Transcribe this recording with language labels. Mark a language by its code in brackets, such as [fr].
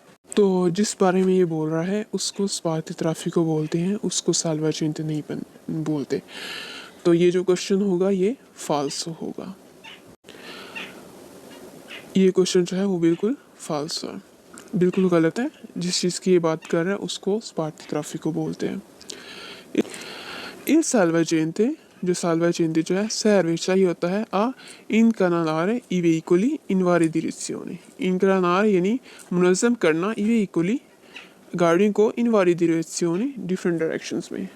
[hi] तो जिस बारे में ये बोल रहा है उसको स्पार्ती ट्राफिको बोलते हैं, उसको साल्वाजेंते नहीं बोलते। तो ये जो क्वेश्चन होगा ये फाल्स होगा। ये क्वेश्चन जो है वो बिल्कुल फाल्स है, बिल्कुल गलत है। जिस चीज़ की ये बात कर रहा है उसको स्पार्ती ट्राफिको बोलते हैं। [it] Il salvagente, [hi] जो [it] salvagente [hi] जो है [it] serve [hi] चाहिए होता है [it] a incanalare i veicoli in varie direzioni। [hi] incanalare यानी मुनज़्ज़म करना, [it] i veicoli [hi] गाड़ियों को इन वारी डायरेक्शनी, डिफरेंट डायरेक्शंस में।